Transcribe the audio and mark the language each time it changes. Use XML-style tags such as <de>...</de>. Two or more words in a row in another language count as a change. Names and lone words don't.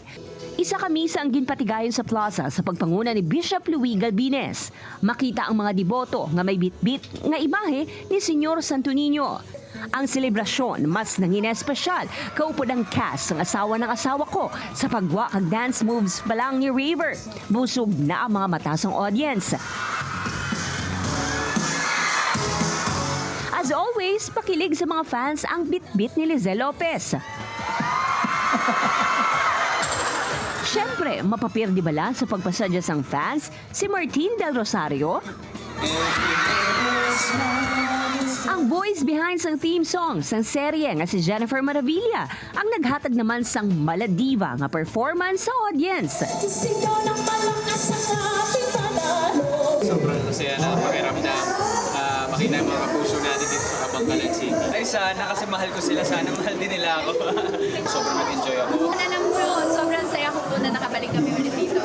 <hil>Isa kami sa ang ginpatigayon sa plaza sa pagpanguna ni Bishop Luis Galbines. Makita ang mga deboto nga may bitbit nga imahe ni Senyor Santo Niño. Ang selebrasyon mas nangina espesyal kaupod ang cast ng asawa ko sa pagwa kag</hil> <en>dance moves</en> <hil>pa lang ni River. Busog na ang mga matasang audience.</hil> <en>As always,</en> <hil>pakilig sa mga fans ang bitbit ni Lizelle Lopez. Siyempre, mapapirdi bala sa pagpasadya sang fans si Martin Del Rosario, ang</hil> <en>voice behind</en> <hil>sang</hil> <en>theme song</en> <hil>sang serye nga si Jennifer Maravilla, ang naghatag naman sang maladiva nga performance sa audience.</hil> <tl>Sobrang masaya na pakiramdam. Makita yung mga kapuso natin dito sa Kabangkalan City. Ay sana, kasi mahal ko sila. Sana mahal din nila ako. Sobrang nag-enjoy ako. Sobrang saya ko po na nakabalik kami ulit dito.</tl>